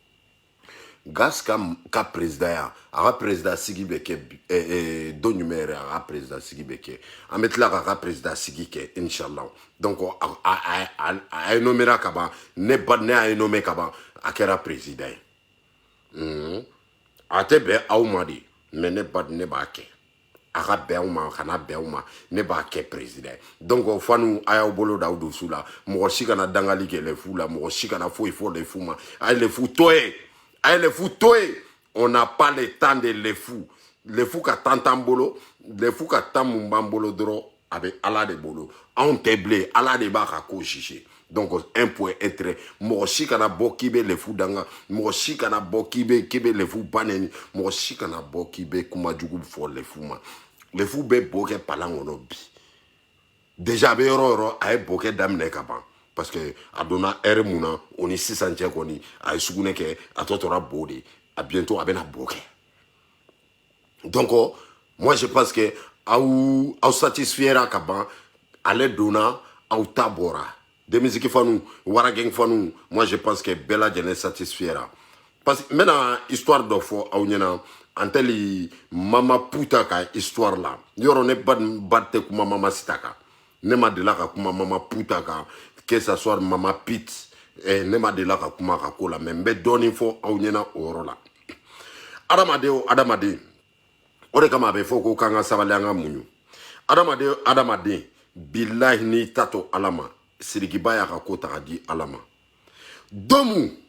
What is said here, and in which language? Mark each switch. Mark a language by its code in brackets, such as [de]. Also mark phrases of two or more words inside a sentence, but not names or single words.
[bm] Gas ka présidaya a ka président sigi bɛ kɛ don jumɛn yɛrɛ a ka président sigi bɛ kɛ an bɛ tila k'a ka président sigi kɛ inshallah donc a ye nommé ka ban ne y'a ye nommé ka ban a kɛra président ye a tɛ bɛn aw ma de mais ne b'a kɛ a ka bɛn aw ma kana bɛn aw ma ne b'a kɛ président donc fanu a y'aw bolo da aw dusu la mɔgɔ si kana dangali kɛ [fr] les fous [bm] la mɔgɔ si kana foyi fɔ [fr] les fous [bm] ma a ye [fr] les fous [bm] to ye [fr] on n'a pas le temps de les fous [bm] ka temps t'an bolo [fr] les fous [bm] ka temps mun b'an bolo dɔrɔn a bɛ Ala de bolo anw tɛ bilen Ala de b'a ka ko juger donc [fr] un point un trait [bm] mɔgɔ si kana bɔ k'i bɛ [fr] les fous [bm] danga mɔgɔ si kana bɔ k'i bɛ [fr] les fous [bm] banɛni mɔgɔ si kana bɔ k'i bɛ kuma jugu fɔ [fr] les fous [bm] ma [fr] les fous [bm] bɛ bo kɛ palan kɔnɔ bi déjà a bɛ yɔrɔ o yɔrɔ a ye bo kɛ daminɛ ka ban [fr] parce que [bm] a donna heure mun na o ni sisan cɛ kɔni a ye sugunɛ kɛ a tɔ tora bo de a bientôt a bɛna bo kɛ [fr] donc moi je pense que [bm] aw satisfaira ka ban ale donna aw ta bɔra Demisiki fanu Warageng fanu [fr] moi je pense que [bm] bɛɛ lajɛlen satisfaira [fr] parce que [bm] n bɛna histoire dɔ fɔ aw ɲɛna an tɛli Mama Puta ka histoire la yɔrɔ ne ba tɛ kuma Mama Sita kan ne ma deli ka kuma Mama Puta kan [fr] que ça soit [bm] Mama Pete ne ma deli ka kuma ka ko la mais n bɛ dɔɔnin fɔ aw ɲɛna o yɔrɔ la adamaden o de kama a bɛ fɔ ko k'an ka sabali an ka muɲu adamaden bilahi n'i ta to Ala ma Sirikiba y'a ka ko ta ka di Ala ma don